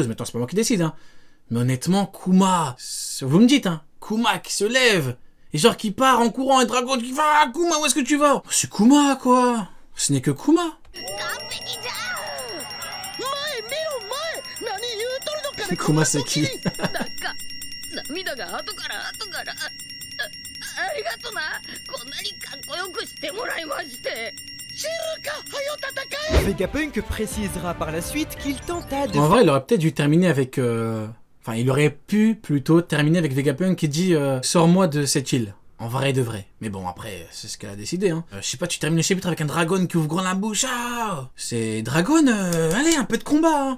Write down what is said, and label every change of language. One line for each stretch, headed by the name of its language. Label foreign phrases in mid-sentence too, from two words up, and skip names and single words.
French: Mais attends, c'est pas moi qui décide, hein. Mais honnêtement, Kuma, vous me dites, hein, Kuma qui se lève et genre qui part en courant et Dragon qui va, ah, Kuma, où est-ce que tu vas? C'est Kuma, quoi. Ce n'est que Kuma. Kuma, c'est qui?
Japanese: 涙が後から後からありがとなこんなにかっこよくしてもらいまして知るかはよ戦え
French: Vegapunk précisera par la suite qu'il tenta de En vrai, il aurait peut-être dû terminer avec... Enfin, il aurait pu plutôt terminer avec Vegapunk qui dit sors-moi de cette île. En vrai de vrai. Mais bon, après, c'est ce qu'elle a décidé, hein. Je sais pas, tu termines le chapitre avec un dragon qui ouvre grand la bouche. Ah, c'est dragon, allez, un peu de combat, hein.